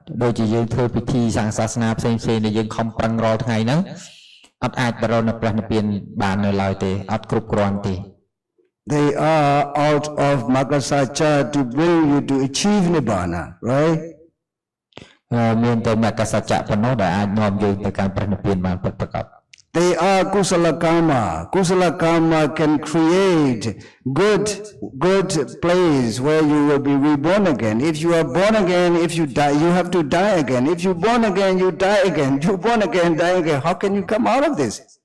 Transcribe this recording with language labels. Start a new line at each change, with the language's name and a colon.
Khmer: ដូចជាយើងធ្វើពិធីសាងសាសនាផ្សេងៗដែលយើងខំប្រឹងរាល់ថ្ងៃហ្នឹងអត់អាចបរោនៅព្រះនិព្វានបាននៅឡើយទេអត់គ្រប់គ្រាន់ទេ
English: They are out of Magasacha to bring you to achieve nibbana, right?
Khmer: មានតែមគ្គសច្ចៈប៉ុណ្ណោះដែលអាចនាំយើងទៅកាន់ព្រះនិព្វានបានពិតប្រាកដ
English: They are kusala karma. Kusala karma can create good place where you will be reborn again. If you are born again, if you die, you have to die again. If you born again, you die again. You born again, die again. How can you come out of this?